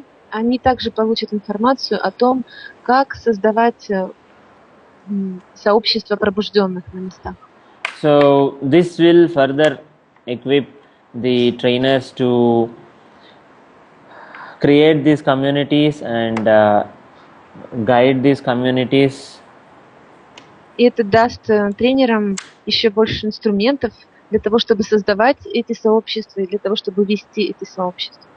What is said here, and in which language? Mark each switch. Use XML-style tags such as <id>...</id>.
<ru>Они также получат информацию о том, как создавать сообщества пробужденных на местах.</ru> <en>So this will further equip the trainers to create these communities and guide these communities.</en> <ru>И это даст тренерам еще больше инструментов для того, чтобы создавать эти сообщества и для того, чтобы вести эти сообщества.</ru>